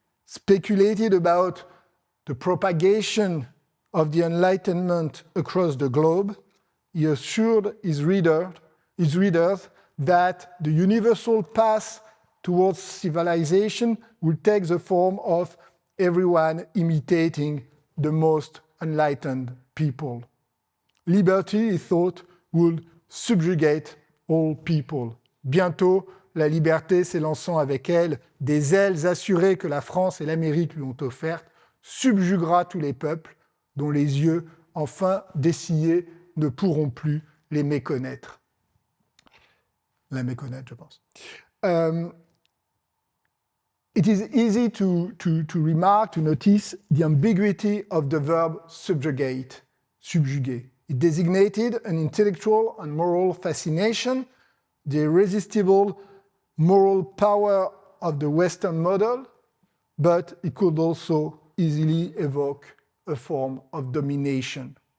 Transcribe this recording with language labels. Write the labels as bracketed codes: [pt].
[en] speculated about the propagation of the Enlightenment across the globe, he assured his readers that the universal path towards civilization would take the form of everyone imitating the most enlightened people. Liberty, he thought, would subjugate all people. [fr] Bientôt, la liberté s'élançant avec elle, des ailes assurées que la France et l'Amérique lui ont offertes, subjuguera tous les peuples dont les yeux, enfin dessillés, ne pourront plus les méconnaître. La méconnaître, je pense. [en] It is easy to remark, to notice the ambiguity of the verb subjugate, subjuguer. It designated an intellectual and moral fascination, the irresistible moral power of the Western model, but it could also easily evoke a form of domination.